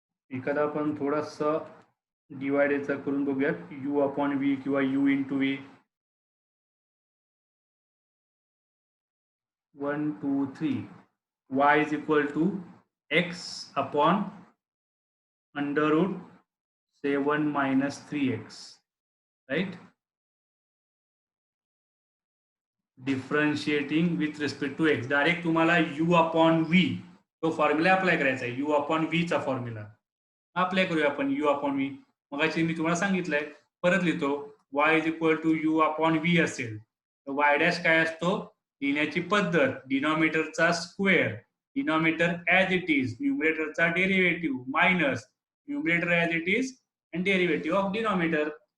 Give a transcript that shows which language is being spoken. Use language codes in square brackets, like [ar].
[mr] एखादा आपण थोडासा डिवाइड याचा करून बघूयात, u/v किंवा u into v. [en] 1 2 3 y is equal to x upon under root 7 minus 3x, right? Differentiating with respect to x. [mr] Direct तुम्हाला u/v तो फॉर्म्युला अप्लाय करायचा आहे. u/v चा फॉर्म्युला अप्लाय करूया आपण. u/v मगाशी मी तुम्हाला सांगितलंय, परत लिहितो. y is equal to u/v असेल तर y' काय असतो, लिहिण्याची पद्धत, डिनॉमिनेटरचा square, denominator [en] as it is, [mr] न्यूमरेटरचा derivative minus numerator as it is [en] And derivative of denominator.